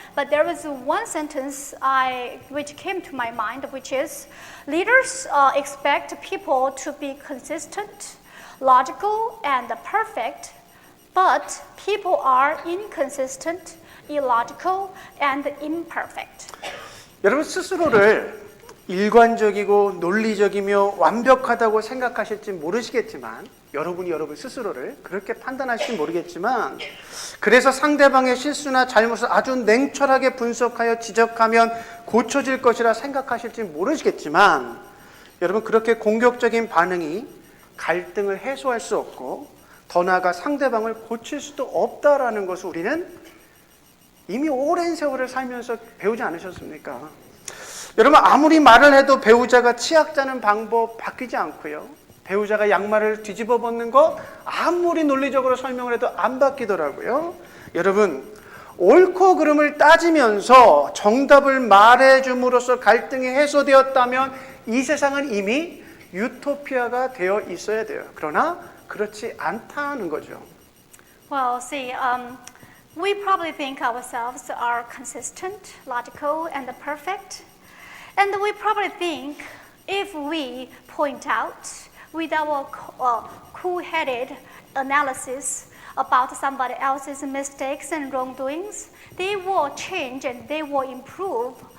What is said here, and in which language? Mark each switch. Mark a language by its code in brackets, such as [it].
[en] But there was one sentence which came to my mind, which is, leaders expect people to be consistent, logical, and perfect, but people are inconsistent, illogical, and imperfect. [ko] 여러분 스스로를 일관적이고 논리적이며 완벽하다고 생각하실지 모르시겠지만 여러분이 여러분 스스로를 그렇게 판단하실지 모르겠지만 그래서 상대방의 실수나 잘못을 아주 냉철하게 분석하여 지적하면 고쳐질 것이라 생각하실지 모르시겠지만 여러분 그렇게 공격적인 반응이 갈등을 해소할 수 없고 더 나아가 상대방을 고칠 수도 없다라는 것을 우리는 이미 오랜 세월을 살면서 배우지 않으셨습니까? 여러분 아무리 말을 해도 배우자가 치약 짜는 방법 바뀌지 않고요. 배우자가 양말을 뒤집어 벗는 거 아무리 논리적으로 설명을 해도 안 바뀌더라고요. 여러분 옳고 그름을 따지면서 정답을 말해줌으로써 갈등이 해소되었다면 이 세상은 이미 유토피아가 되어 있어야 돼요. 그러나 그렇지 않다는 거죠. [en] Well, see, we probably think ourselves are consistent, logical, and perfect. And we probably think if we point out with our cool-headed analysis about somebody else's mistakes and wrongdoings, they will change and they will improve.